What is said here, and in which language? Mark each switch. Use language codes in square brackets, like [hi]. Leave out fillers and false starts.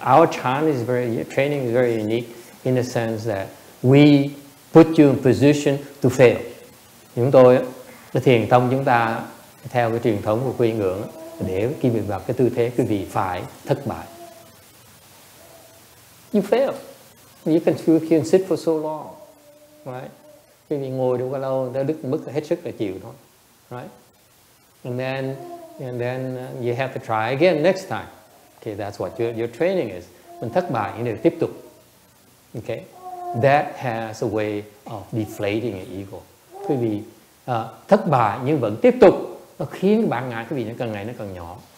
[en] Our chant training is very unique in the sense that we put you in position to fail. [vi] Chúng tôi, cái thiền tông chúng ta theo cái truyền thống của Quy Ngưỡng, để khi bị vào cái tư thế quý vị phải thất bại. [en] You fail. You can sit for so long, right? [vi] Quý vị ngồi đâu có lâu, đã đức mức hết sức là chịu thôi, right? [en] And then you have to try again next time. Okay, that's what your training is. [vi] Mình thất bại nhưng để tiếp tục. [en] Okay, that has a way of deflating your ego. [vi] Quý vị thất bại nhưng vẫn tiếp tục, nó khiến bản ngã quý vị nó càng ngày nó càng nhỏ.